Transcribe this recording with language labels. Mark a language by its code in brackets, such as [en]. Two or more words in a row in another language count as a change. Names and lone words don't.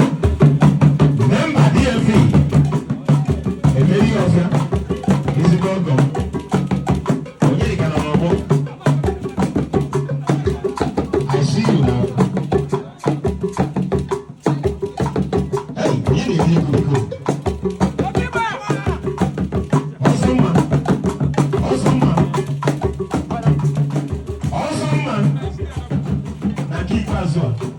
[ig] Member D F E, Emeri Ọfịa, ezigbo ọgọ m. Onyedika nọ n'ọgbọ. [en] I see you now. [ig] Hey, onye na-eri ego ego? Ọsọ mma. Ọsọ mma. Ọsọ mma. Na nke ikpeazụ a.